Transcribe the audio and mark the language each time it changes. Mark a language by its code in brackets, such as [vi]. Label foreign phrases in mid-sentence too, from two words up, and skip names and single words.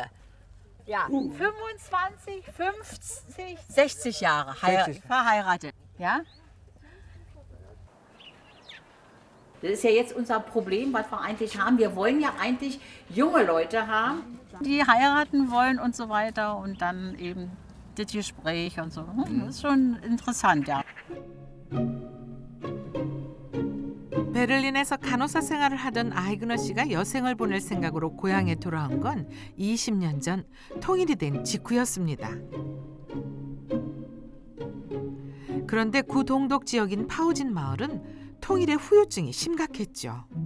[de] Ja, 25, 50, 60 Jahre verheiratet. Ja? Das ist ja jetzt unser Problem, was wir eigentlich haben. Wir wollen ja eigentlich junge Leute haben, die heiraten wollen und so weiter. Und dann eben das Gespräch und so. Das ist schon interessant, ja. [ko] 베를린에서 간호사 생활을 하던 아이그너 씨가 여생을 보낼 생각으로 고향에 돌아온 건 20년 전 통일이 된 직후였습니다. 그런데 구동독 지역인 파우진 마을은 통일의 후유증이 심각했죠.